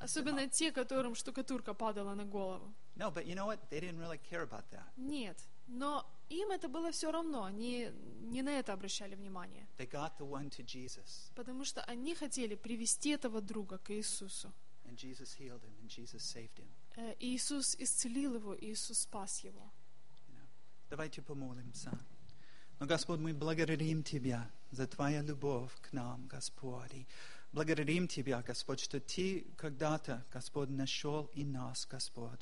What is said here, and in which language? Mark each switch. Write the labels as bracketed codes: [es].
[ru] Особенно те, которым штукатурка падала на голову. [en] No, but you know what? They didn't really care about that. [ru] Нет, но им это было все равно, они не на это обращали внимание. [en] They got the one to Jesus. [ru] Потому что они хотели привести этого друга к Иисусу. [en] And Jesus healed him, and Jesus saved him. [ru] Иисус исцелил его, Иисус спас его. Давайте помолимся. Но Господь, мы благодарим Тебя за Твою любовь к нам, Господи. Благодарим Тебя, Господь, что Ты когда-то, Господь, нашел и нас, Господь.